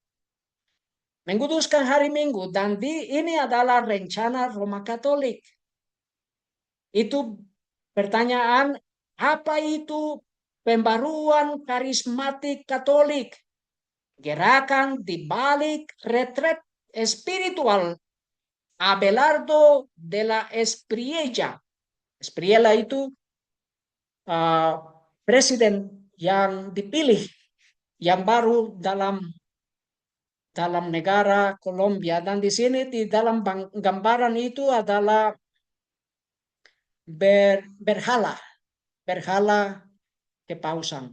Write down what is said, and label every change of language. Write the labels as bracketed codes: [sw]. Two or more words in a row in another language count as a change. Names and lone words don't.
[id] Dan ini adalah rencana Roma Katolik. Itu pertanyaan, apa itu pembaruan karismatik Katolik? Gerakan di balik retret espiritual Abelardo de la Espriella. Espriella itu presiden yang dipilih yang baru dalam negara Kolombia. Dan di sini di dalam gambaran itu adalah berhala kepausan.